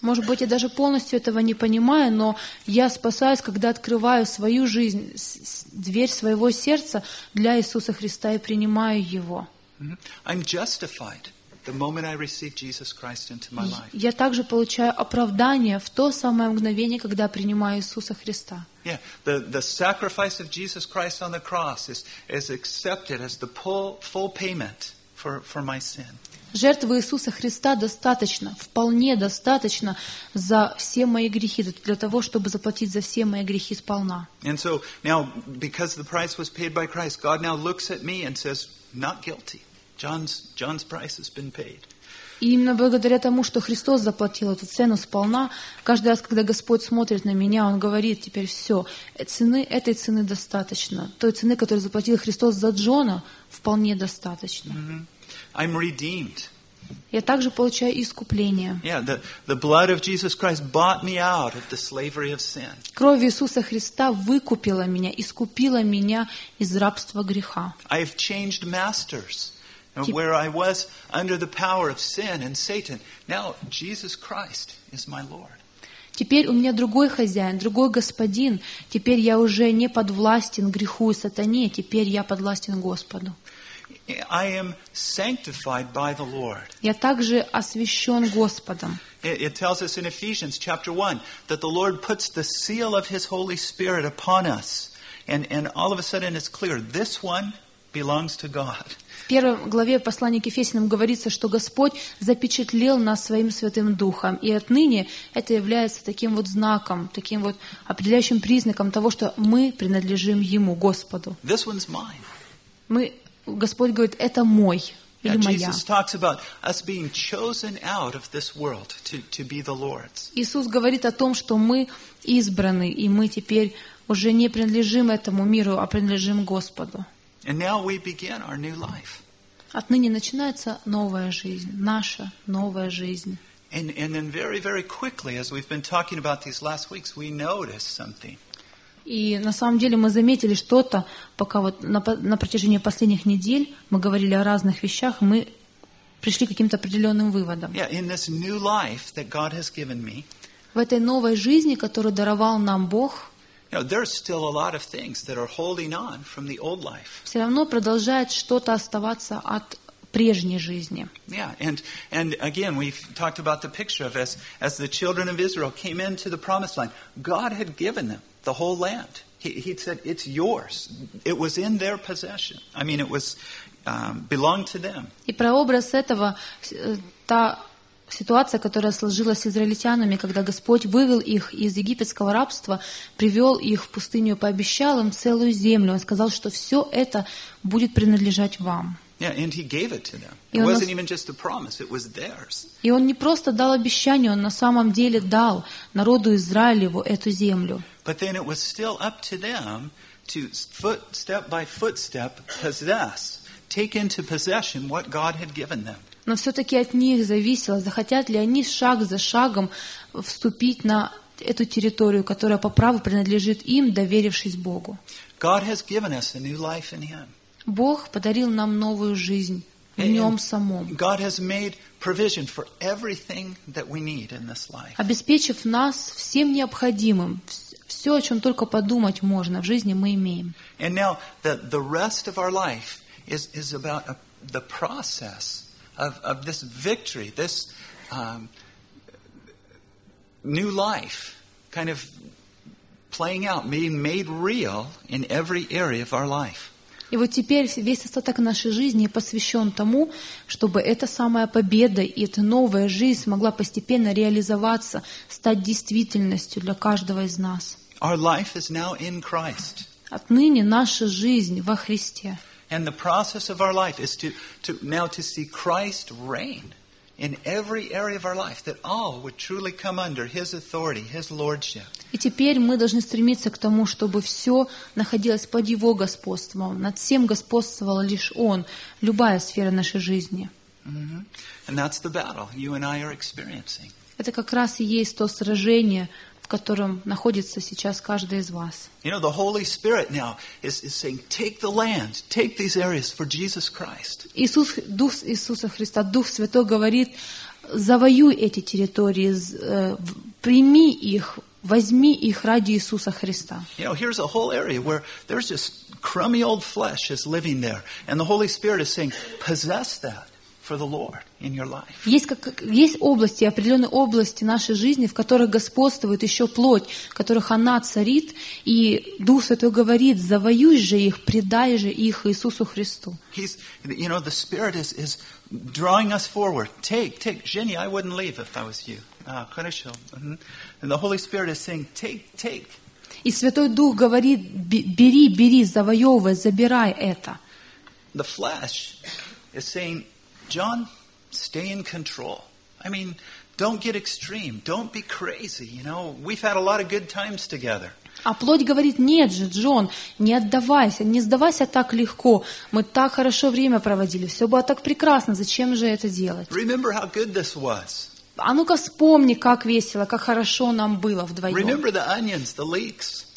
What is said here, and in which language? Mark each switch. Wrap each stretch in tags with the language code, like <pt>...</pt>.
<ru>Может быть, я даже полностью этого не понимаю, но я спасаюсь, когда открываю свою жизнь, дверь своего сердца для Иисуса Христа и принимаю Его.</ru> <en>I'm justified the moment I receive Jesus Christ into my life.</en> <ru>Я также получаю оправдание в то самое мгновение, когда принимаю Иисуса Христа.</ru> <en>Yeah, the sacrifice of Jesus Christ on the cross is accepted as the full payment for my sin.</en> <ru>Жертвы Иисуса Христа достаточно, вполне достаточно за все мои грехи, для того, чтобы заплатить за все мои грехи сполна.</ru> <en>And so now, because the price was paid by Christ, God now looks at me and says, not guilty. John's price has been paid.</en> <ru>И именно благодаря тому, что Христос заплатил эту цену сполна, каждый раз, когда Господь смотрит на меня, Он говорит, теперь все, цены, этой цены достаточно. Той цены, которую заплатил Христос за Джона, вполне достаточно.</ru> <en>I'm redeemed.</en> <ru>Я также получаю искупление.</ru> <en>Yeah, the blood of Jesus Christ bought me out of the slavery of sin.</en> <ru>Кровь Иисуса Христа выкупила меня, искупила меня из рабства греха.</ru> <en>I've changed masters. Where I was under the power of sin and Satan, now Jesus Christ is my Lord.</en> <ru>Теперь у меня другой хозяин, другой господин. Теперь я уже не подвластен греху и сатане. Теперь я подвластен Господу.</ru> <en>I am sanctified by the Lord.</en> <ru>Я также освящен Господом.</ru> <en>It tells us in Ephesians chapter 1 that the Lord puts the seal of His Holy Spirit upon us, and all of a sudden it's clear this one belongs to God.</en> <ru>В первой главе послания к Ефесянам говорится, что Господь запечатлел нас своим Святым Духом, и отныне это является таким вот знаком, таким вот определяющим признаком того, что мы принадлежим Ему, Господу.</ru> <en>This one's mine.</en> <ru>Господь говорит, это мой или моя.</ru> <en>Jesus talks about us being chosen out of this world to be the Lord's.</en> <ru>Иисус говорит о том, что мы избраны, и мы теперь уже не принадлежим этому миру, а принадлежим Господу.</ru> <en>And now we begin our new life.</en> <ru>Отныне начинается новая жизнь, наша новая жизнь.</ru> <en>And then very, very quickly, as we've been talking about these last weeks, we notice something.</en> <ru>И на самом деле мы заметили что-то, пока вот на протяжении последних недель мы говорили о разных вещах, мы пришли к каким-то определенным выводам.</ru> <en>Yeah, in this new life that God has given me.</en> <ru>В этой новой жизни, которую даровал нам Бог.</ru> <en>You know, there's still a lot of things that are holding on from the old life.</en> <ru>Все равно продолжает что-то оставаться от прежней жизни.</ru> <en>Yeah, and again, we've talked about the picture of as the children of Israel came into the promised land, God had given them the whole land. He said, "It's yours." It was in their possession. I mean, it was belonged to them.</en> <ru>И прообраз этого та ситуация, которая сложилась с израильтянами, когда Господь вывел их из египетского рабства, привел их в пустыню, пообещал им целую землю. Он сказал, что все это будет принадлежать вам.</ru> <en>Yeah, and he gave it to them. It wasn't even just a promise, it was theirs.</en> <ru>И он не просто дал обещание, он на самом деле дал народу Израилеву эту землю.</ru> <en>But then it was still up to them to footstep by footstep possess, take into possession what God had given them.</en> <ru>Но все-таки от них зависело, захотят ли они шаг за шагом вступить на эту территорию, которая по праву принадлежит им, доверившись Богу.</ru> <en>God has given us a new life in Him.</en> <ru>Бог подарил нам новую жизнь в Нем самом.</ru> <en>God has made provision for everything that we need in this life.</en> <ru>Обеспечив нас всем необходимым, все, о чем только подумать можно в жизни, мы имеем.</ru> <en>And now the rest of our life is about the process of this victory, this new life, kind of playing out, being made real in every area of our life.</en> <ru>И вот теперь весь остаток нашей жизни посвящен тому, чтобы эта самая победа и эта новая жизнь смогла постепенно реализоваться, стать действительностью для каждого из нас.</ru> <en>Our life is now in Christ.</en> <ru>Отныне наша жизнь во Христе.</ru> <en>And the process of our life is to see Christ reign in every area of our life, that all would truly come under His authority, His lordship.</en> <ru>И теперь мы должны стремиться к тому, чтобы все находилось под Его господством. Над всем господствовал лишь Он. Любая сфера нашей жизни.</ru> <en>And that's the battle you and I are experiencing.</en> <ru>Это как раз и есть то сражение, в котором находится сейчас каждый из вас.</ru> <en>You know, the Holy Spirit now is saying, take the land, take these areas for Jesus Christ.</en> <ru>Иисус, Дух Иисуса Христа, Дух Святой говорит, завоюй эти территории, прими их, возьми их ради Иисуса Христа.</ru> <en>You know, here's a whole area where there's just crummy old flesh is living there. And the Holy Spirit is saying, possess that. For the Lord in your life.</en> <ru>Есть области, определенные области нашей жизни, в которых господствует еще плоть, в которых она царит, и Дух Святой говорит: завоюй же их, предай же их Иисусу Христу.</ru> <en>He's, you know, the Spirit is drawing us forward. Take, Jenny, I wouldn't leave if I was you.</en> <ru>Хорошо.</ru> <en>And the Holy Spirit is saying, take.</en> <ru>И Святой Дух говорит: бери, завоевывай, забирай это.</ru> <en>The flesh is saying, John, stay in control. I mean, don't get extreme. Don't be crazy. You know, we've had a lot of good times together.</en> <ru>А плоть говорит: нет же, Джон, не отдавайся, не сдавайся так легко. Мы так хорошо время проводили. Все было так прекрасно. Зачем же это делать?</ru> <en>Remember how good this was.</en> <ru>А ну-ка вспомни, как весело, как хорошо нам было вдвоем.</ru> <en>Remember the onions, the leeks.</en>